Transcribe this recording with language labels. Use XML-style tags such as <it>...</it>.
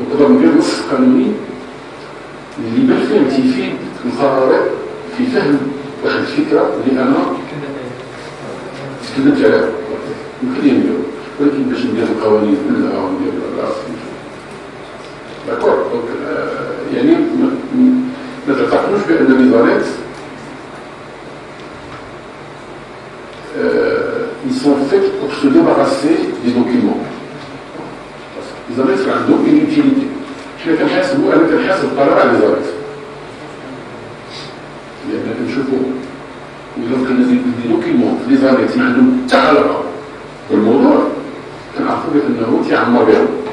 <ar>نقدر ندير نص قانوني اللي بالفعل تيفيد القرارات في فهم واحد الفكره اللي انا تكلمت عليها يمكن لي نديرو. ولكن باش ندير القوانين كلها وندير داكور. دونك يعني ما تعتقدوش بان لي زانكس</ar> <fr>ils sont faits pour se débarrasser des documents. Les annexes</fr> <ar>عندهم</ar> <fr>une utilité.</fr> <ar>انا كنحاسب الطلبه على لي زانكس لان كنشوفوا اذا كان</ar> <fr>دي دوكيمون لي زانكس</fr> <ar>ما عندهم حتى علاقه بالموضوع كنعرفوا بانه تيعمر بهم.</ar>